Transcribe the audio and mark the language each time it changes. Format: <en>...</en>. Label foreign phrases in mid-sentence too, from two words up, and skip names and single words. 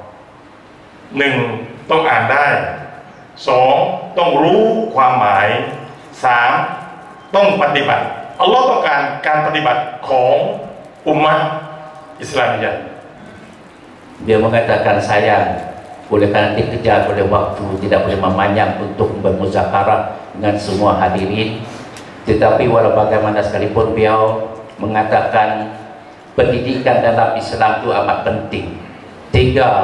<th>1 ต้องอ่านได้2ต้องรู้ความหมาย3ต้องปฏิบัติอัลลอฮ์ต้องการปฏิบัติของอุมมะห์อิสลาม iyah</th> <id>Dia mengatakan sayang oleh karena dikejar oleh waktu tidak boleh memanjang untuk bermuzakarah dengan semua hadirin, tetapi walau bagaimana sekalipun beliau mengatakan pendidikan dalam Islam itu amat penting.</id>